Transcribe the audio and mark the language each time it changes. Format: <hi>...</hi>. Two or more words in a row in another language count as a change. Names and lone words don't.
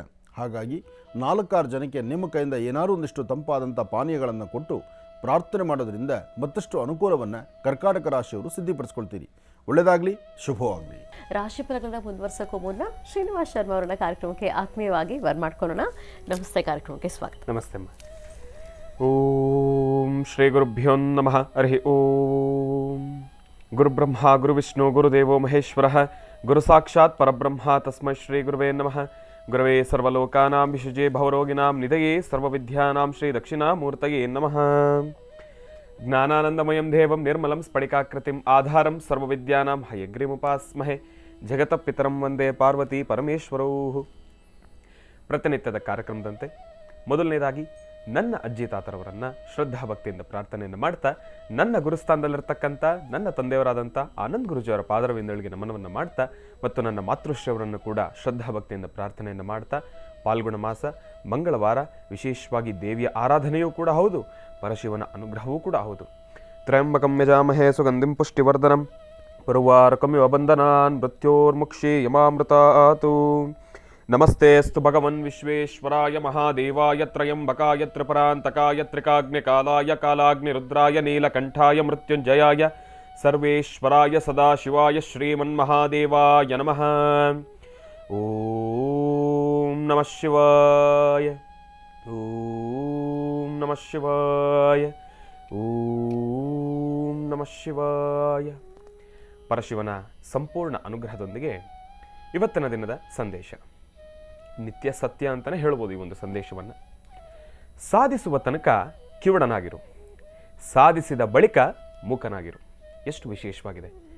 <kn>ಹಾಗಾಗಿ 4-6 ಜನಕ್ಕೆ ನಿಮ್ಮ ಕೈಯಿಂದ ಏನಾದರೂ ಒಂದಿಷ್ಟು ತಂಪಾದಂಥ ಪಾನೀಯಗಳನ್ನು ಕೊಟ್ಟು ಪ್ರಾರ್ಥನೆ ಮಾಡೋದ್ರಿಂದ ಮತ್ತಷ್ಟು ಅನುಕೂಲವನ್ನು ಕರ್ಕಾಟಕ ರಾಶಿಯವರು ಸಿದ್ಧಪಡಿಸ್ಕೊಳ್ತೀರಿ. ಒಳ್ಳೆಯದಾಗಲಿ, ಶುಭವಾಗಲಿ. ರಾಶಿ ಫಲಗಳನ್ನ ಮುಂದುವರ್ಸೋಕ್ಕೂ ಮುನ್ನ ಶ್ರೀನಿವಾಸ್ ಶರ್ಮಾ ಅವರನ್ನ ಕಾರ್ಯಕ್ರಮಕ್ಕೆ ಆತ್ಮೀಯವಾಗಿ ಬರ್ಮಾಡ್ಕೊಳ್ಳೋಣ. ನಮಸ್ತೆ, ಕಾರ್ಯಕ್ರಮಕ್ಕೆ ಸ್ವಾಗತ. ನಮಸ್ತೆ ಅಮ್ಮ.</kn> <sa>ಓಂ ಶ್ರೀ ಗುರುಭ್ಯೋ ನಮಃ. ಹರಿ ಓಂ. ಗುರುಬ್ರಹ್ಮ ಗುರುವಿಷ್ಣು ಗುರುದೇವೋ ಮಹೇಶ್ವರಃ, ಗುರು ಸಾಕ್ಷಾತ್ ಪರಬ್ರಹ್ಮ ತಸ್ಮೈ ಶ್ರೀ ಗುರುವೇ ನಮಃ. ಗುರವೇ ಸರ್ವಲೋಕಾನಾಂ ವಿಶುಜೇ ಭವರೋಗಿನಾಂ ನಿಧಯೇ ಸರ್ವವಿದ್ಯಾನಾಂ ಶ್ರೀ ದಕ್ಷಿಣಾಮೂರ್ತಯೇ ನಮಃ. ಜ್ಞಾನಾನಂದಮಯಂ ದೇವಂ ನಿರ್ಮಲಂ ಸ್ಫಟಿಕಾಕೃತಿಂ ಆಧಾರಂ ಸರ್ವವಿದ್ಯಾನಾಂ ಹಯಗ್ರೀಮುಪಾಸ್ಮಹೆ. ಜಗತಃ ಪಿತರಂ ವಂದೇ ಪಾರ್ವತಿ ಪರಮೇಶ್ವರೌ.</sa> <kn>ಪ್ರತಿನಿತ್ಯದ ಕಾರ್ಯಕ್ರಮದಂತೆ ಮೊದಲನೇದಾಗಿ ನನ್ನ ಅಜ್ಜಿ ತಾತರವರನ್ನು ಶ್ರದ್ಧಾಭಕ್ತಿಯಿಂದ ಪ್ರಾರ್ಥನೆಯನ್ನು ಮಾಡ್ತಾ, ನನ್ನ ಗುರುಸ್ಥಾನದಲ್ಲಿರ್ತಕ್ಕಂಥ ನನ್ನ ತಂದೆಯವರಾದಂಥ ಆನಂದ್ ಗುರುಜಿಯವರ ಪಾದರವಿಂದಳಿಗೆ ನಮನವನ್ನು ಮಾಡ್ತಾ, ಮತ್ತು ನನ್ನ ಮಾತೃಶ್ರೀಯವರನ್ನು ಕೂಡ ಶ್ರದ್ಧಾಭಕ್ತಿಯಿಂದ ಪ್ರಾರ್ಥನೆಯನ್ನು ಮಾಡ್ತಾ, ಪಾಲ್ಗುಣ ಮಾಸ ಮಂಗಳವಾರ ವಿಶೇಷವಾಗಿ ದೇವಿಯ ಆರಾಧನೆಯೂ ಕೂಡ ಹೌದು, ಪರಶಿವನ ಅನುಗ್ರಹವೂ ಕೂಡ ಹೌದು.</kn> <sa>ತ್ರಯಂಬಕಂ ಯಜಾಮಹೇ ಸುಗಂಧಿಂ ಪುಷ್ಟಿವರ್ಧನಂ ಪುರ್ವಾರಕಮಿವ ಬಂಧನಾನ್ ಮೃತ್ಯೋರ್ಮುಕ್ಷಿ ಯಮಾಮೃತಾತು. ನಮಸ್ತೆಸ್ತು ಭಗವನ್ ವಿಶ್ವೇಶ್ವರಾಯ ಮಹಾದೇವಾಯ ತ್ರಯಂಬಕಾಯ ತ್ರಿಪರಾಂತಕಾಯ ತ್ರಿಕಾಗ್ನಿಕಾಲಾಯ ಕಾಲಾಗ್ನಿರುದ್ರಾಯ ನೀಲಕಂಠಾಯ ಮೃತ್ಯುಂಜಯಾಯ ಸರ್ವೇಶ್ವರಾಯ ಸದಾಶಿವಾಯ ಶ್ರೀಮನ್ಮಹಾದೇವಾಯ ನಮಃ. ಓಂ ನಮಃ ಶಿವಾಯ. ಓಂ ನಮಃ ಶಿವಾಯ. ಓಂ ನಮಃ ಶಿವಾಯ.</sa> <kn>ಪರಶಿವನ ಸಂಪೂರ್ಣ ಅನುಗ್ರಹದೊಂದಿಗೆ ಇವತ್ತಿನ ದಿನದ ಸಂದೇಶ ನಿತ್ಯ ಸತ್ಯ ಅಂತಲೇ ಹೇಳ್ಬೋದು. ಈ ಒಂದು ಸಂದೇಶವನ್ನು ಸಾಧಿಸುವ ತನಕ ಕಿವುಡನಾಗಿರು, ಸಾಧಿಸಿದ ಬಳಿಕ ಮೂಕನಾಗಿರು. ಎಷ್ಟು ವಿಶೇಷವಾಗಿದೆ.</kn>